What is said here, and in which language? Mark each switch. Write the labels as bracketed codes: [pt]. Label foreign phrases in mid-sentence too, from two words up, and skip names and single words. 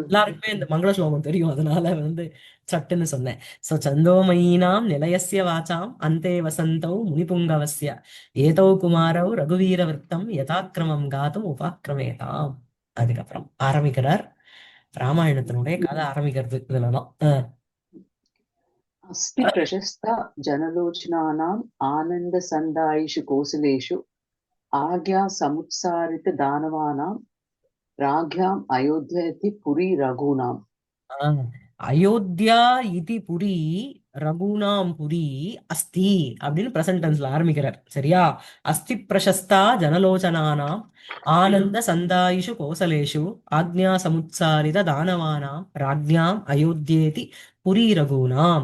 [ta] எல்லாருக்குமே இந்த மங்கள ஸ்லோகம் தெரியும், அதனால வந்து சட்டுன்னு சொன்னேன். [sa] சோ छन्दोमयीनाम् निलयस्य वाचाम् अन्ते वसन्तौ मुनिपुङ्गवस्य एतौ कुमारौ रघुवीर वृत्तम् यथाक्रमम् गातुम् उपाक्रमेताम्. [ta] அதுக்கப்புறம் ஆரம்பிக்கிறார். ராமாயணத்தினுடைய கதை ஆரம்பிக்கிறது இதுலதான். [sa] अस्ति प्रशस्ता जनलोचनानाम् आनन्दसन्दायिषु कोसलेषु आज्ञा समुत्सारितदानवानां राज्ञाम् अयोध्ययति पुरी रघूणाम्. [ta] ஆஹ் [sa] अयोध्या इति पुरी रघूणाम् पुरी अस्ति [ta] அப்படின்னு [en] present tense [ta] ஆரம்பிக்கிறார். சரியா? [sa] अस्ति प्रशस्ता जनलोचनानाम् आनन्द सन्दायिषु कोसलेषु आज्ञा समुत्सारित दानवानाम् राज्ञाम् अयोध्येति पुरी रघूणाम्.